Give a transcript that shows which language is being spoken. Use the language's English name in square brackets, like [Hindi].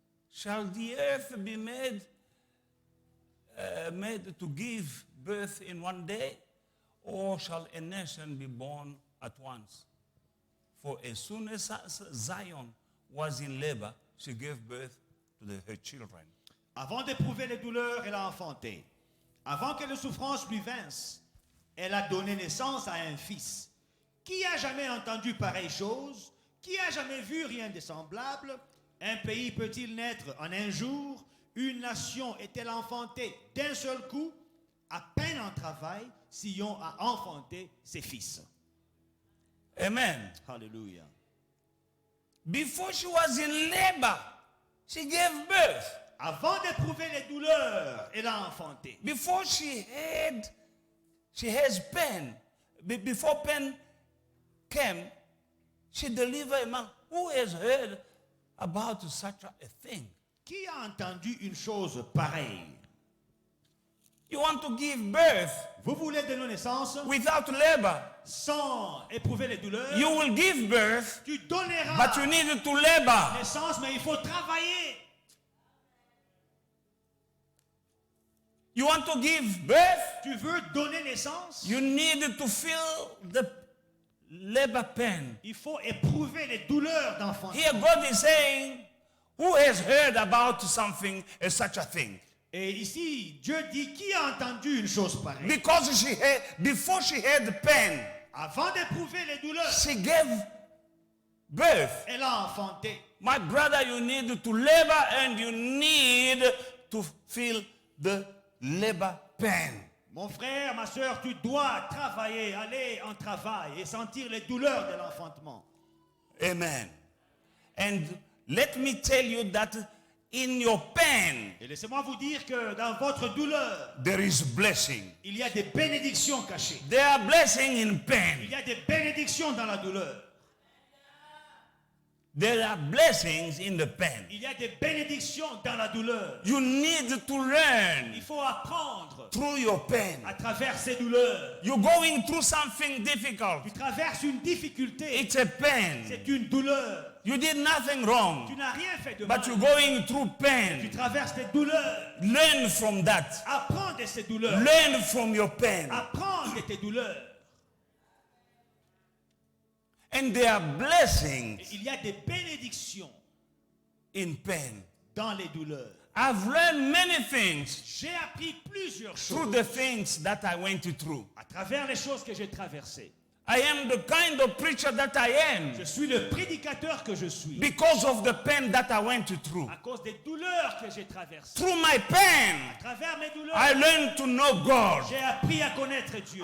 [English] Shall the earth be made to give birth in one day? Or shall a nation be born at once? For as soon as Zion was in labor, she gave birth to her children. [French] avant d'éprouver les douleurs, elle a enfanté. Avant que les souffrances lui vinssent, elle a donné naissance à un fils. Qui a jamais entendu pareille chose? Qui a jamais vu rien de semblable? Un pays peut-il naître en un jour? Une nation est-elle enfantée d'un seul coup? À peine en travail, Sion a enfanté ses fils. Amen. Alléluia. [English] Before she was in labor, she gave birth. [French] Avant d'éprouver les douleurs, elle a enfanté. [English] Before she has pain, before pain came, she delivered a man. Who has heard about such a thing? [French] Qui a entendu une chose pareille? [English] You want to give birth [French] Vous voulez donner naissance [English] without labor. [French] sans éprouver les douleurs? [English] You will give birth, [French] Tu donneras [English] but you need to labor. [French] naissance, mais il faut travailler. [English] You want to give birth, [French] Tu veux donner naissance? [English] you need to feel labor pain. [French] Il faut éprouver les douleurs d'enfantement. [English] Here God is saying, who has heard about something as such a thing? [French] Et ici, Dieu dit, qui a entendu une chose pareille? [English] Because before she had pain, [French] Avant d'éprouver les douleurs, [English] she gave birth. [French] elle a enfanté. [English] My brother, you need to labor and you need to feel the labor pain. [French] Mon frère, ma soeur, tu dois travailler, aller en travail et sentir les douleurs de l'enfantement. [English] Amen. And let me tell you that in your pain, [French] Et laissez-moi vous dire que dans votre douleur, [English] there is blessing. [French] il y a des bénédictions cachées. [English] There are blessings in [French] Il [English] pain. [French] y a des bénédictions dans la douleur. [English] There are blessings in the pain. [French] Il y a des bénédictions dans la douleur. [English] You need to learn [French] Il faut apprendre [English] through your pain. [French] à travers ces douleurs. [English] You're going through something difficult. [French] Tu traverses une difficulté. [English] It's a pain. [French] C'est une douleur. [English] You did nothing wrong, [French] Tu n'as rien fait de mal. [English] but you're going through [French] Tu [English] pain. [French] traverses des douleurs. [English] Learn from that. [French] Apprends de ces douleurs. [English] Learn from your pain. [French] Apprends de tes douleurs. [English] And there are blessings [French] Il y a des bénédictions [English] in pain. [French] dans les douleurs. [English] I've learned many things [French] J'ai appris plusieurs [English] through [French] choses [English] the things that I went through. [French] à travers les choses que j'ai traversées. [English] I am the kind of preacher that I am [French] Je suis le prédicateur que je suis [English] because of the pain that I went through. [French] à cause des douleurs que j'ai traversées. [English] Through my pain, [French] À travers mes douleurs, [English] I learned to know God. [French] j'ai appris à connaître Dieu.